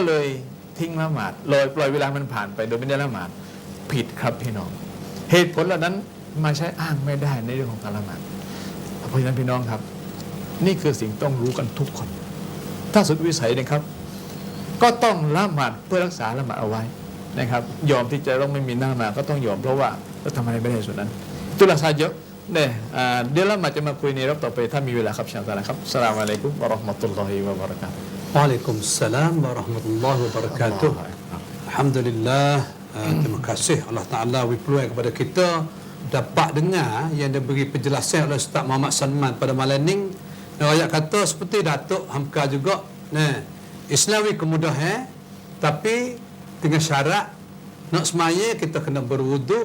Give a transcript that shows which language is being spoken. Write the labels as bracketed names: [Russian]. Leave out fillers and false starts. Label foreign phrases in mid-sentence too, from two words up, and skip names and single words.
[Thai] เลยทิ้งละหมาดเลยปล่อยเวลามันผ่านไปโดยไม่ได้ละหมาดผิดครับพี่น้องเหตุผลเหล่านั้นมาใช้อ้างไม่ได้ในเรื่องของการละหมาดเพราะฉะนั้นพี่น้องครับนี่คือสิ่งต้องรู้กันทุกคนถ้าสุดวิสัยนะครับก็ต้องละหมาดเพื่อรักษาละหมาดเอาไว้นะครับยอมที่จะต้องไม่มีหน้ามาก็ต้องยอมเพราะว่าเราทำอะไรไม่ได้ส่วนนั้นตุลาซาเยอะเนี่ยเดี๋ยวเรามาจะมาคุยในรอบต่อไปถ้ามีเวลาครับชาวตาละครับ [Arabic] السلام عليكم ورحمة الله وبركاته وعليكم السلام ورحمة الله وبركاته. [Malay] Alhamdulillah, terima kasih Allah Ta'ala berpeluang kepada kita dapat dengar yang diberi penjelasan oleh Ustaz Muhammad Salman pada malam ni. Ayat kata seperti Datuk Hamka juga, nah, Islami kemudahan tapi dengan syarat nak semaya kita kena berwuduk.